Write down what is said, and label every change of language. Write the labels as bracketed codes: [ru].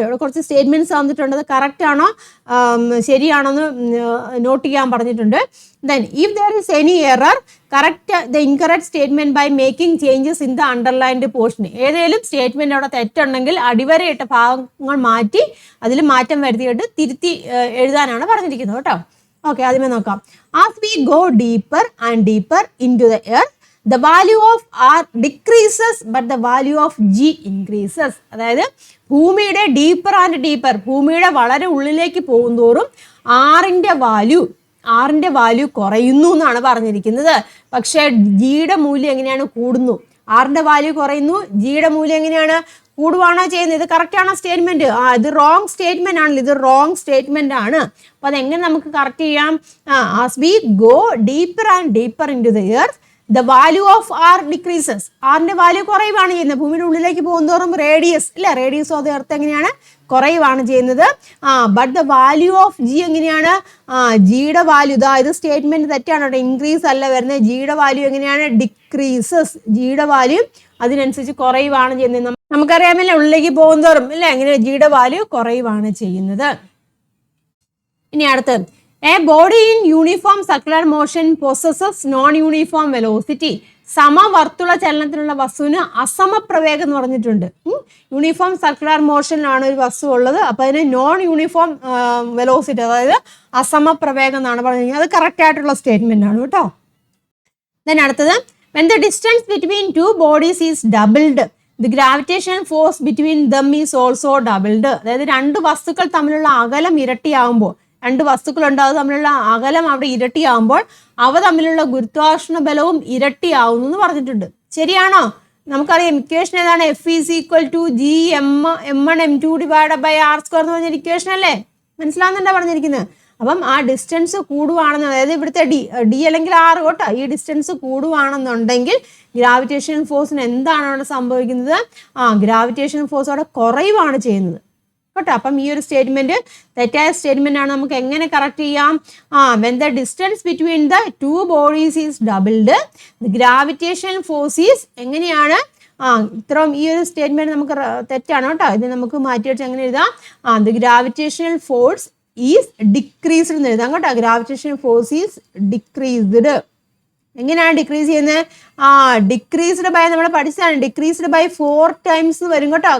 [ml] ഇവിടെ കുറച്ച് സ്റ്റേറ്റ്മെന്റ്സ് തന്നിട്ടുണ്ട്, അത് കറക്റ്റ് ആണോ ശരിയാണോ എന്ന് നോട്ട് ചെയ്യാൻ പറഞ്ഞിട്ടുണ്ട്. [en] Then if there is any error correct the incorrect statement by making changes in the underlined portion. [ml] ഏതെങ്കിലും സ്റ്റേറ്റ്മെന്റ് അവിടെ തെറ്റുണ്ടെങ്കിൽ അടിവരയിട്ട ഭാഗങ്ങൾ മാറ്റി അതിൽ മാറ്റം വരുത്തിയിട്ട് തിരുത്തി എഴുതാനാണ് പറഞ്ഞിരിക്കുന്നത് കേട്ടോ. ഓക്കെ, ആദ്യമേ നോക്കാം. [en] As we go deeper and deeper into the earth the value of R decreases but the value of G increases. [ml] അതായത് ഭൂമിയുടെ ഡീപ്പർ ആൻഡ് ഡീപ്പർ, ഭൂമിയുടെ വളരെ ഉള്ളിലേക്ക് പോകുന്തോറും ആറിന്റെ വാല്യൂ കുറയുന്നു എന്നാണ് പറഞ്ഞിരിക്കുന്നത്. പക്ഷെ ജിയുടെ മൂല്യം എങ്ങനെയാണ്? കൂടുന്നു. ആറിന്റെ വാല്യൂ കുറയുന്നു, ജിയുടെ മൂല്യം എങ്ങനെയാണ്? കൂടുവാണോ ചെയ്യുന്നത്? ഇത് കറക്റ്റ് ആണോ സ്റ്റേറ്റ്മെന്റ്? ഇത് റോങ് സ്റ്റേറ്റ്മെന്റ് ആണല്ലോ, ഇത് റോങ് സ്റ്റേറ്റ്മെന്റ് ആണ്. അപ്പൊ അതെങ്ങനെ നമുക്ക് കറക്റ്റ് ചെയ്യാം? [en] As we go deeper and deeper into the earth the value of R decreases. [ml] ആറിന്റെ വാല്യൂ കുറയുവാണ് ചെയ്യുന്നത്. ഭൂമിയുടെ ഉള്ളിലേക്ക് പോകുന്തോറും റേഡിയസ് ഇല്ല, റേഡിയസ് ഓഫ് ദ എർത്ത് എങ്ങനെയാണ്? കുറയുവാണ് ചെയ്യുന്നത്. But the value of G എങ്ങനെയാണ്? ജിയുടെ വാല്യൂ, ഇത് സ്റ്റേറ്റ്മെന്റ് തെറ്റാണ് കേട്ടോ, ഇൻക്രീസ് അല്ല വരുന്നത്. ജിയുടെ വാല്യൂ എങ്ങനെയാണ്? ഡിക്രീസസ്. ജിയുടെ വാല്യൂ അതിനനുസരിച്ച് കുറയുവാണ് ചെയ്യുന്നത്. നമുക്കറിയാമല്ലേ, ഉള്ളിലേക്ക് പോകുന്തോറും ഇല്ല, എങ്ങനെ ജിയുടെ വാല്യൂ കുറയുവാണ് ചെയ്യുന്നത്. ഇനി അടുത്തത്. [en] A body in uniform circular motion possesses non-uniform velocity. [ml] സമവർത്തുള ചലനത്തിനുള്ള വസ്തുവിന് അസമപ്രവേഗം എന്ന് പറഞ്ഞിട്ടുണ്ട്. യൂണിഫോം സർക്കുലർ മോഷനിലാണ് ഒരു വസ്തു ഉള്ളത്, അപ്പൊ അതിന് നോൺ യൂണിഫോം വെലോസിറ്റി, അതായത് അസമപ്രവേഗം എന്നാണ് പറഞ്ഞിരിക്കുന്നത്. അത് കറക്റ്റ് ആയിട്ടുള്ള സ്റ്റേറ്റ്മെന്റ് ആണ് കേട്ടോ. [en] Then അടുത്തത്, when the distance between two bodies is doubled, the gravitational force between them is also doubled. [ml] അതായത് രണ്ട് വസ്തുക്കൾ തമ്മിലുള്ള അകലം ഇരട്ടിയാവുമ്പോൾ, രണ്ട് വസ്തുക്കളുണ്ട് അത് തമ്മിലുള്ള അകലം അവിടെ ഇരട്ടിയാവുമ്പോൾ അവ തമ്മിലുള്ള ഗുരുത്വാകർഷണ ബലവും ഇരട്ടിയാവുന്നു എന്ന് പറഞ്ഞിട്ടുണ്ട്. ശരിയാണോ? നമുക്കറിയാം ഇക്വേഷൻ ഏതാണ്? [en] F is equal to G m1 m2 divided by r² [ml] എന്ന് പറഞ്ഞൊരു ഇക്വേഷൻ അല്ലേ? മനസ്സിലാവുന്നുണ്ടോ പറഞ്ഞിരിക്കുന്നത്? അപ്പം ആ ഡിസ്റ്റൻസ് കൂടുവാണെന്ന്, അതായത് ഇവിടുത്തെ ഡി അല്ലെങ്കിൽ ആർ കേട്ടോ, ഈ ഡിസ്റ്റൻസ് കൂടുവാണെന്നുണ്ടെങ്കിൽ ഗ്രാവിറ്റേഷൻ ഫോഴ്സിന് എന്താണ് അവിടെ സംഭവിക്കുന്നത്? ഗ്രാവിറ്റേഷൻ ഫോഴ്സ് അവിടെ കുറയുവാണ് ചെയ്യുന്നത് കേട്ടോ. അപ്പം ഈ ഒരു സ്റ്റേറ്റ്മെന്റ് തെറ്റായ സ്റ്റേറ്റ്മെന്റ് ആണ്. നമുക്ക് എങ്ങനെ കറക്റ്റ് ചെയ്യാം? [en] when the distance between the two bodies is doubled, the gravitational force is എങ്ങനെയാണ്? [ml] ഇത്രയും ഈ ഒരു സ്റ്റേറ്റ്മെന്റ് നമുക്ക് തെറ്റാണ് കേട്ടോ. ഇത് നമുക്ക് മാറ്റിവെച്ച് എങ്ങനെ എഴുതാം? [en] the gravitational force is decreased [ml] എന്ന് എഴുതാം കേട്ടോ. [en] Gravitation force is decreased. [ml] എങ്ങനെയാണ് ഡിക്രീസ് ചെയ്യുന്നത്? [en] decreased by [ml] നമ്മൾ പഠിച്ചതാണ്, [en] Decreased by 4 times വരും കേട്ടോ.